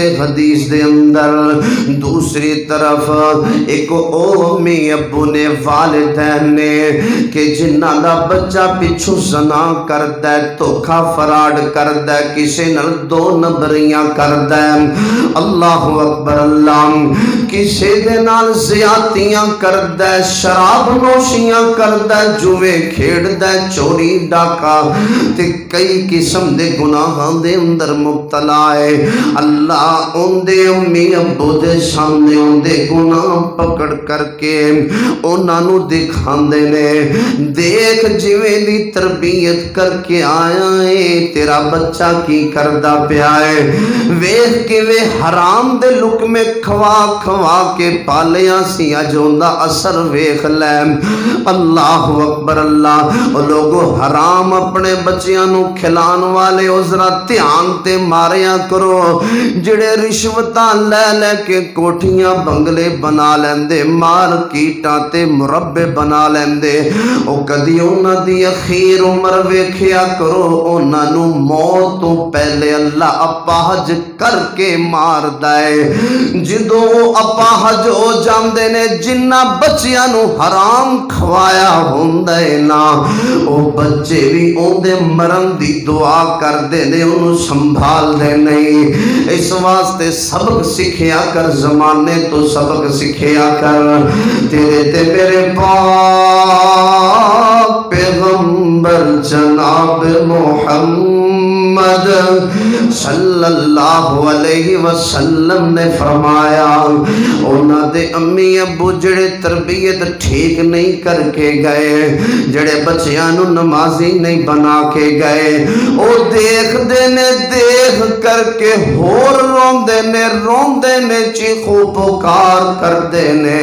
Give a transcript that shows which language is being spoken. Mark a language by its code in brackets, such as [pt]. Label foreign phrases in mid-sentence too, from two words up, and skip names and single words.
[pa] حدیث دے اندر دوسری طرف ایک امی ابو نے والدین نے کہ جنہ دا بچہ پچھو زنا کردا ہے، دھوکا فراڈ کردا ہے، کسی نال دو نمبریاں کردا ہے، [ar] اللہ اکبر [pa] اللہ، کسی دے نال زیادتیاں کردا ہے، شراب نوشیاں کردا ہے، جوے کھیڑدا ہے، چوری ڈاکا تے کئی قسم دے گناہاں دے اندر مبتلا ہے۔ اللہ ان دے امی ابو دے سامنے ان دے گناہ پکڑ کر کے انہاں نو دکھاندے نے، دیکھ جویں دی تربیت کر کے آیا ہے، تیرا بچہ کی کردا پیا ہے، ویکھ کے وے حرام دے لقمے کھوا کھوا کے پالیا سی، اج اوندا اثر ویکھ لے۔ [ar] اللہ اکبر [pa] اللہ، او لوگو حرام اپنے بچیاں نو کھلان والے او ذرا دھیان تے ماریا کرو، جڑے رشوتاں لے لے کے کوٹھیاں بنگلے بنا لیندے، مارکیٹاں تے مربے بنا لیندے، او کدی انہاں دی اخیر عمر ویکھیا کرو، انہاں نو موت تو پہلے اللہ اپاہج کر کے ماردا ہے۔ جدوں اپاہج ہو جاندے نے، جنہ بچیاں نو حرام کھوایا ہوندا ہے نا، او بچے بھی اوندے مرن دی دعا کردے نے، انہوں سنبھال دے نہیں۔ اس واسطے سبق سکھیا کر، زمانے تو سبق سکھیا کر، تیرے تے میرے پاک پیغمبر جناب محمد [ar] صلی اللہ علیہ وسلم [pa] نے فرمایا، اونا دے امی ابو جڑے تربیت ٹھیک نہیں کر کے گئے، جڑے بچیاں نو نمازی نہیں بنا کے گئے، او دیکھ دینے دیکھ کر کے ہور روندے نے چیخو پکار کر دینے۔